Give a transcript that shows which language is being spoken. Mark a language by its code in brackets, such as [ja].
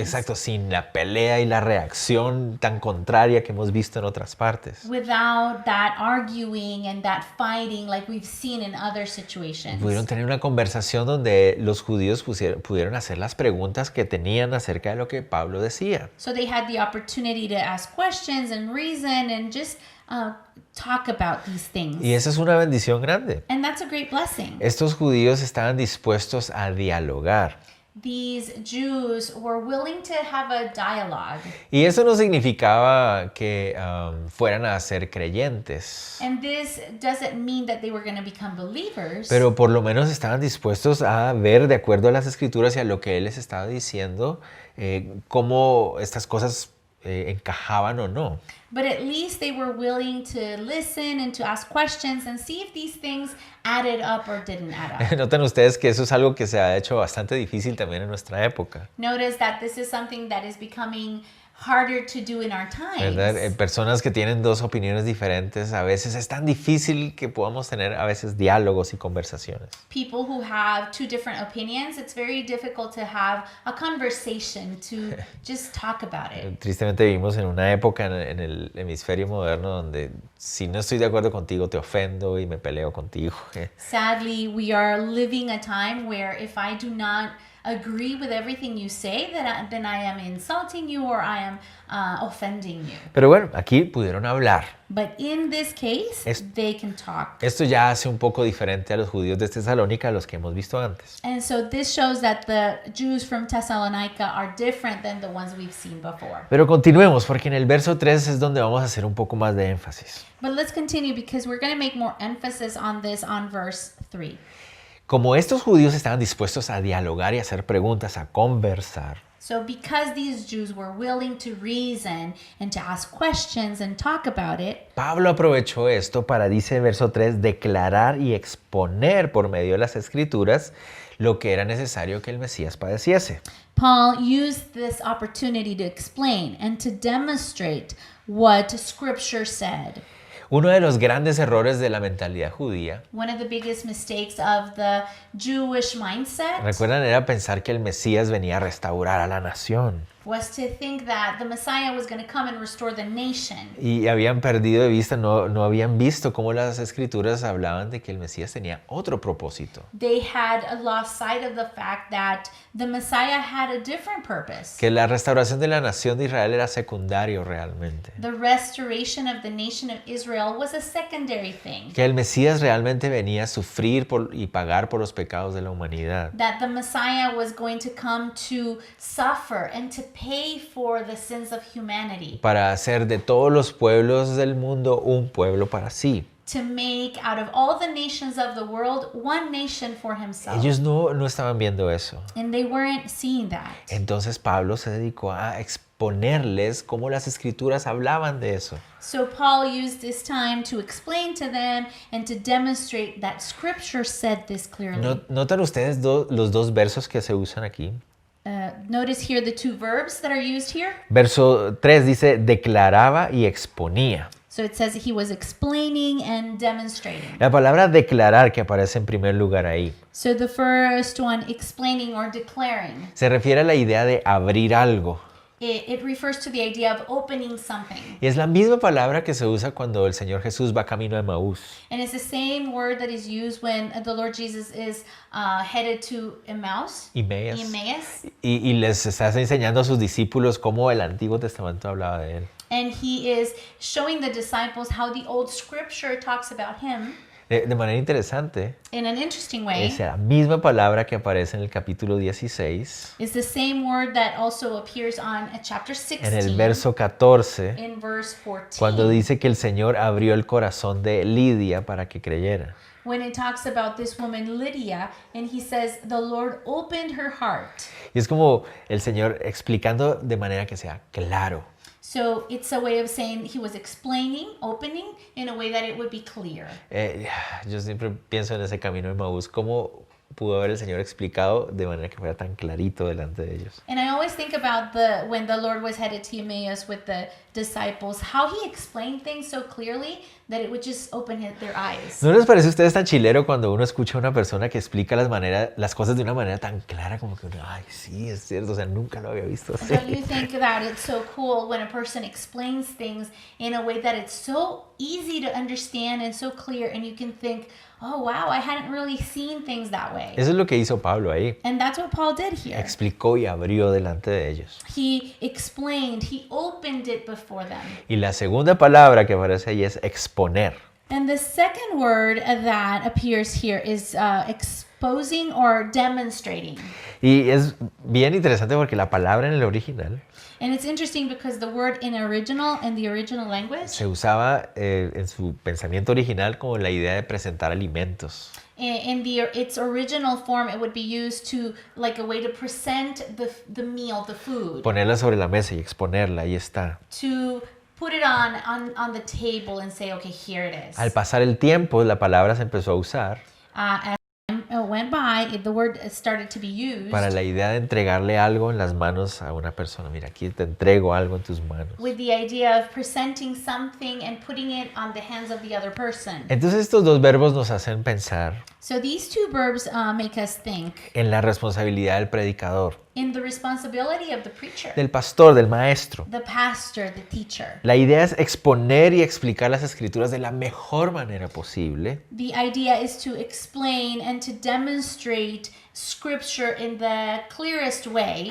[es] Exacto, sin la pelea y la reacción tan contraria que hemos visto en otras partes. [en] Without that arguing and that fighting like we've seen in other situations. [es] Pudieron tener una conversación donde los judíos pudieron hacer las preguntas que tenían acerca de lo que Pablo decía. [en] So they had the opportunity to ask questions and reason and just talk about these things. [es] Y esa es una bendición grande. [en] And that's a great blessing. [es] Estos judíos estaban dispuestos a dialogar. [en] These Jews were willing to have a dialogue. [es] Y eso no significaba que fueran a ser creyentes. [en] And this doesn't mean that they were going to become believers. [es] Pero por lo menos estaban dispuestos a ver, de acuerdo a las escrituras y a lo que él les estaba diciendo, cómo estas cosas encajaban o no. [en] But at least they were willing to listen and to ask questions and see if these things added up or didn't add up. [es] Notan ustedes que eso es algo que se ha hecho bastante difícil también en nuestra época. [en] Notice that this is something that is becoming harder to do in our times. [es] ¿Verdad? Personas que tienen 2 opiniones diferentes, a veces es tan difícil que podamos tener a veces diálogos y conversaciones. [en] People who have 2 different opinions, it's very difficult to have a conversation, to just talk about it. [es] Tristemente vivimos en una época en el hemisferio moderno donde si no estoy de acuerdo contigo te ofendo y me peleo contigo. [en] Sadly, we are living a time where if I do not agree with everything you say, then I am insulting you or I am offending you. [es] Pero bueno, aquí pudieron hablar. [en] But in this case, they can talk. [es] Esto ya hace un poco diferente a los judíos de Tesalónica, a los que hemos visto antes. [en] And so this shows that the Jews from Thessalonica are different than the ones we've seen before. [es] Pero continuemos, porque en el verso 3 es donde vamos a hacer un poco más de énfasis. [en] But let's continue because we're going to make more emphasis on this on verse 3. [es] Como estos judíos estaban dispuestos a dialogar y a hacer preguntas, a conversar, [en] So because these Jews were willing to reason and to ask questions and talk about it, [es] Pablo aprovechó esto para, dice el verso 3, declarar y exponer por medio de las escrituras lo que era necesario que el Mesías padeciese. [en] Paul used this opportunity to explain and to demonstrate what Scripture said. [es] Uno de los grandes errores de la mentalidad judía, [en] One of the biggest mistakes of the Jewish mindset [es] recuerdan, era pensar que el Mesías venía a restaurar a la nación. [en] was to think that the Messiah was going to come and restore the nation. [es] Y habían perdido de vista, no habían visto cómo las escrituras hablaban de que el Mesías tenía otro propósito. [en] They had lost sight of the fact that the Messiah had a different purpose. [es] Que la restauración de la nación de Israel era secundario realmente. [en] The restoration of the nation of Israel was a secondary thing. [es] Que el Mesías realmente venía a sufrir y pagar por los pecados de la humanidad. [en] That the Messiah was going to come to suffer and to pay for the sins of humanity. [es] Para hacer de todos los pueblos del mundo un pueblo para sí. [en] To make out of all the nations of the world one nation for himself. [es] Ellos no estaban viendo eso. [en] And they weren't seeing that. [es] Entonces Pablo se dedicó a exponerles cómo las escrituras hablaban de eso. [en] So Paul used this time to explain to them and to demonstrate that Scripture said this clearly. [es] ¿Notan ustedes los 2 versos que se usan aquí? [en] Notice here the 2 verbs that are used here. [es] Verso 3 dice declaraba y exponía. [en] So it says he was explaining and demonstrating. [es] La palabra declarar que aparece en primer lugar ahí [en] So the first one, explaining or declaring, [es] se refiere a la idea de abrir algo. [en] it refers to the idea of opening something. [es] Y es la misma palabra que se usa cuando el Señor Jesús va camino a Emaús. [en] And it's the same word that is used when the Lord Jesus is headed to Emmaus. Emmaus. [es] Y les está enseñando a sus discípulos cómo el Antiguo Testamento hablaba de él. [en] And he is showing the disciples how the old scripture talks about him [es] De manera interesante, [en] in an interesting way. [es] es la misma palabra que aparece en el capítulo 16, [en] It's the same word that also appears on chapter [es] en el verso 14, [en] in verse 14. [es] cuando dice que el Señor abrió el corazón de Lidia para que creyera. [en] When it talks about this woman Lydia, and he says the Lord opened her heart. [es] Y es como el Señor explicando de manera que sea claro. [en] So it's a way of saying he was explaining, opening, in a way that it would be clear. [es] Yo siempre pienso en ese camino de Emaús, cómo pudo haber el Señor explicado de manera que fuera tan clarito delante de ellos. [en] And I always think about when the Lord was headed to Emmaus with the disciples, how he explained things so clearly that it would just open their eyes. [es] ¿No les parece a ustedes tan chilero cuando uno escucha a una persona que explica las cosas de una manera tan clara como que uno, ay, sí, es cierto, o sea, nunca lo había visto así? [en] Don't you think that it's so cool when a person explains things in a way that it's so easy to understand and so clear, and you can think, oh wow, I hadn't really seen things that way. [es] Eso es lo que hizo Pablo ahí. [en] And that's what Paul did here. [es] Explicó y abrió delante de ellos. [en] He explained, he opened it before them. [es] Y la segunda palabra que aparece ahí es exponer. [en] And the second word that appears here is exposing or demonstrating. [es] Y es bien interesante porque la palabra en el original [en] And it's interesting because the word in the original language, [es] se usaba en su pensamiento original como la idea de presentar alimentos. [en] in its original form, it would be used to like a way to present the meal, the food, [es] Ponerla sobre la mesa y exponerla, ahí está. [en] to put it on the table and say, okay, here it is. [es] Al pasar el tiempo, la palabra se empezó a usar [en] As time went by, the word started to be used [es] para la idea de entregarle algo en las manos a una persona. Mira, aquí te entrego algo en tus manos. [en] with the idea of presenting something and putting it on the hands of the other person. [es] Entonces estos dos verbos nos hacen pensar [en] So these two verbs make us think [es] en la responsabilidad del predicador, [en] in the responsibility of the preacher, [es] del pastor, del maestro. [en] the pastor, the teacher. [es] La idea es exponer y explicar las escrituras de la mejor manera posible, [en] The idea is to explain and to demonstrate scripture in the clearest way,